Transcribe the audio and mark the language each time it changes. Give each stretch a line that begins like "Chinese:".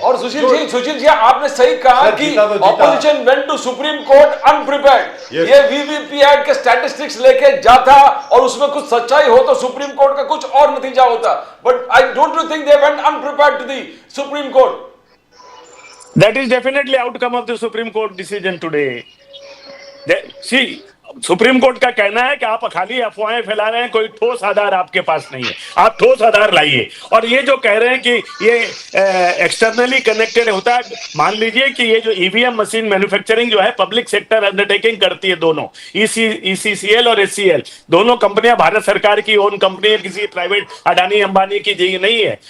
Hindi: और सुशील जी आपने सही कहा कि
English: Opposition went to Supreme Court unprepared.
Hindi: ये वीवीपीएटी के स्टैटिस्टिक्स लेके जाता और उसमें कुछ सच्चाई हो तो सुप्रीम कोर्ट का कुछ और नतीजा होता,
English: But I don't think they went unprepared to the Supreme Court. That is definitely outcome of the Supreme Court decision today.
Hindi: See, supreme court का कहना है कि आप खाली अफवाहें फैला रहे हैं, कोई ठोस आधार आपके पास नहीं है, आप ठोस आधार लाइए। और ये जो कह रहे हैं कि ये एक्सटर्नली कनेक्टेड होता है, मान लीजिए कि ये जो ईवीएम मशीन मैन्युफैक्चरिंग जो है पब्लिक सेक्टर अंडरटेकिंग करती है, दोनों ईसीसीएल और एचसीएल दोनों कंपनियां भारत सरकार की ओन कंपनी है, किसी प्राइवेट अडानी अंबानी की नहीं है।